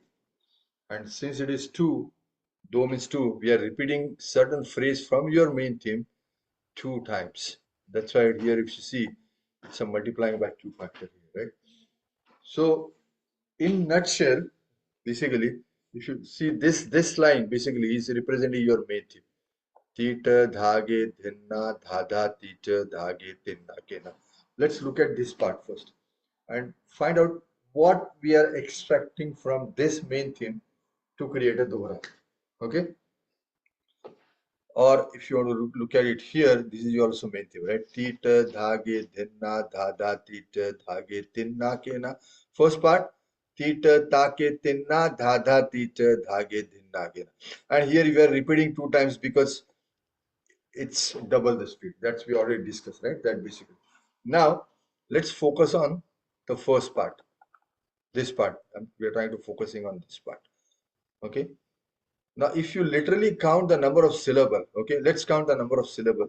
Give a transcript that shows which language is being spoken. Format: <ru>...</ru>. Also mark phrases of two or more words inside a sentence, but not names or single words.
<en>And since it is two, do means two, we are repeating certain phrase from your main theme 2 times. That's why here if you see, it's a multiplying by 2 factor here, right? So in nutshell, basically, you should see this line basically is representing your main theme. Tita, dhage, dhinna, dhada, tita, dhage, tinna, kena. Let's look at this part first and find out what we are extracting from this main theme to create a dohra. Okay? Or if you want to look at it here, this is also main theme, right? Tita, dhage, dhinna, dhada, tita, dhage, tinna, kena. First part, tita, take, tinna, dhada, tita, dhage, dhinna, kena. And here we are repeating 2 times because it's double the speed. That's we already discussed, right? That basically. Now, let's focus on the first part. This part. We are trying to focusing on this part. Okay. Now, if you literally count the number of syllable, okay, let's count the number of syllable.</en>